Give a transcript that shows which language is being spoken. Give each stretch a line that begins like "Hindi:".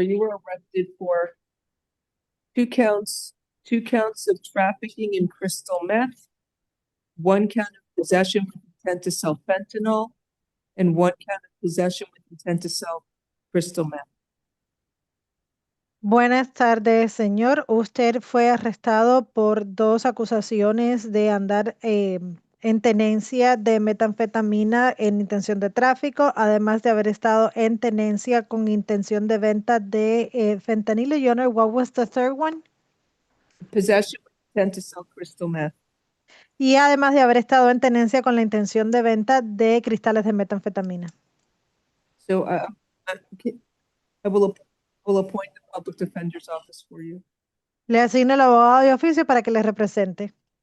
English: You were arrested for two counts of trafficking in crystal meth, one count of possession with intent to sell fentanyl, and one count of possession with intent to sell crystal meth.
Spanish: Buenas tardes, señor. Usted fue arrestado por dos acusaciones de andar en tenencia de metanfetamina en intención de tráfico, además de haber estado en tenencia con intención de venta de fentanilo.
English: Your Honor, what was the third one? Possession with intent to sell crystal meth.
Spanish: Y además de haber estado en tenencia con la intención de venta de cristales de metanfetamina.
English: So I will appoint the public defender's office for you.
Spanish: Le asigno el abogado de oficio para que le represente.